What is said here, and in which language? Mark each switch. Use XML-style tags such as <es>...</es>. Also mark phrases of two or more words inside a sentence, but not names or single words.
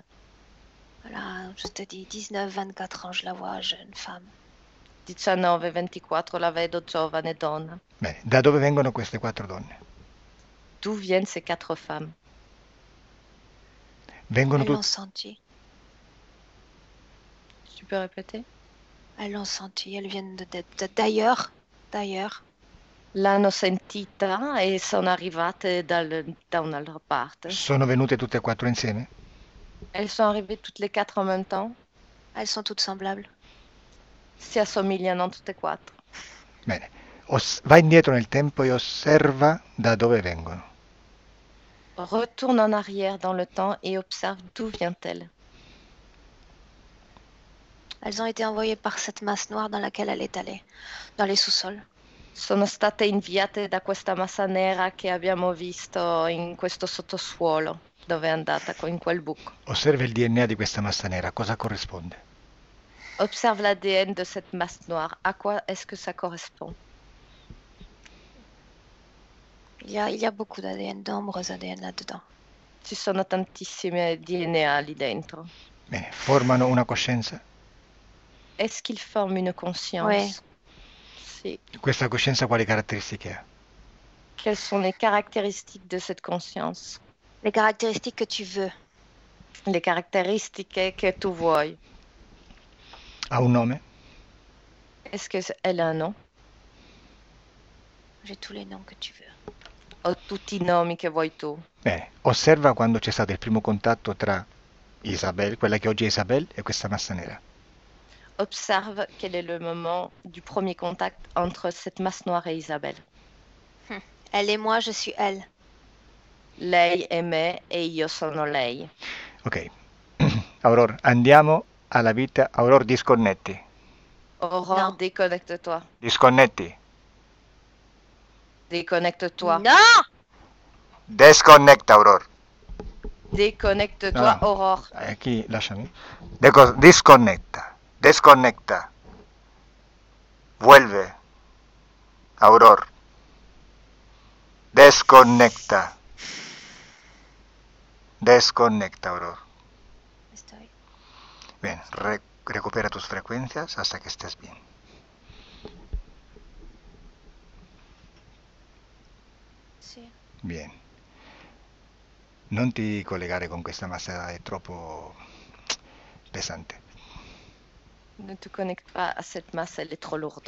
<fr>Voilà, je te dis, 19-24 ans, je la vois, jeune femme.</fr> <it>19-24, la vedo giovane donna. Bene, da dove vengono queste 4 donne?</it> <fr>D'où viennent ces 4 femmes?</fr> <it>Vengono</it> <fr>Elles l'ont</fr> <it>tutte... senti,</it> <fr>Tu peux répéter? elles l'ont senti, elles viennent d'ailleurs, d'ailleurs.</fr> <it>L'hanno sentita e sono arrivate da un'altra parte. Sono venute tutte e 4 insieme?</it> <fr>Elles sont arrivées toutes les 4 en même temps. Elles sont toutes semblables.</fr> <it>Si assomigliano tutte e 4. Bene, vai indietro nel tempo e osserva da dove vengono.</it> <fr>Retourne en arrière dans le temps et observe d'où vient-elle. Elles ont été envoyées par cette masse noire dans laquelle elle est allée, dans les sous-sols.</fr> <it>Sono state inviate da questa massa nera che abbiamo visto in questo sottosuolo, dove è andata, in quel buco. Osserva il DNA di questa massa nera, cosa corrisponde?</it> <fr>Observe l'ADN de cette masse noire. À quoi est-ce que ça correspond? Il y a beaucoup d'ADN, de nombreux ADN là-dedans.</fr> <it>Ci sono tantissime DNA lì dentro. Bene, formano una coscienza?</it> <fr>Est-ce qu'ils forment une conscience? Oui.</fr> <it>Sì. Questa coscienza quali caratteristiche ha?</it> <fr>Quelles sont les caractéristiques de cette conscience? Les caractéristiques que tu veux.</fr> <it>Le caratteristiche che tu vuoi. Ha un nome?</it> <fr>Est-ce qu'elle a un nom? J'ai tous les noms que tu veux.</fr> <it>Ho tutti i nomi che vuoi tu. Bene, osserva quando c'è stato il primo contatto tra Isabelle, quella che oggi è Isabelle, e questa massa nera.</it> <fr>Observe quel est le moment du premier contact entre cette masse noire et Isabelle. Elle et moi, je suis elle.</fr> <it>Lei è me e io sono lei. Ok, Aurore, andiamo alla vita. Aurore, disconnetti. Aurore,</it> <fr>Non. déconnecte-toi.</fr> <it>Disconnetti.</it> <fr>Déconnecte-toi. Non!</fr> <es>Desconnecta, Aurore.</es> <fr>Déconnecte-toi, Ah. Aurore.</fr> <it>Qui, lasciami. Disconnetta. Desconnecta.</it> <es>Vuelve. Aurore. Desconnecta. Desconecta, Aurore. Estoy. Bien, recupera tus frecuencias hasta que estés bien.</es> <it>Sì.</it> <es>Bien.</es> <it>Non ti collegare con questa massa, è troppo pesante.</it> <fr>Ne te connecte pas à cette masse, elle est trop lourde.</fr>